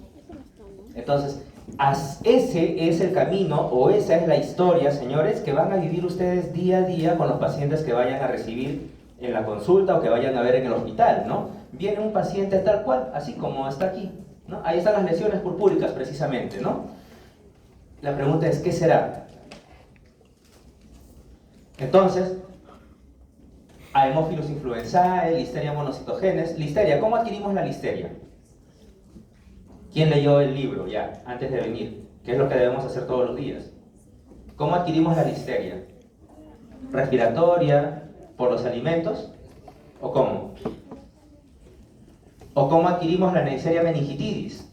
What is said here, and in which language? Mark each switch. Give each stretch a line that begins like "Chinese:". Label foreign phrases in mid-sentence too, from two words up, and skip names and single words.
Spanish: Entonces, ese es el camino, o esa es la historia, señores, que van a vivir ustedes día a día con los pacientes que vayan a recibir en la consulta o que vayan a ver en el hospital, ¿no? Viene un paciente tal cual, así como está aquí, ¿no? Ahí están las lesiones purpúricas precisamente, ¿no? La pregunta es, ¿qué será? Entonces, Haemophilus influenzae, Listeria monocitogenes. Listeria, ¿cómo adquirimos la listeria? ¿Quién leyó el libro ya, antes de venir? ¿Qué es lo que debemos hacer todos los días? ¿Cómo adquirimos la listeria? ¿Respiratoria? ¿Por los alimentos? ¿O cómo? ¿O cómo adquirimos la Neisseria meningitidis?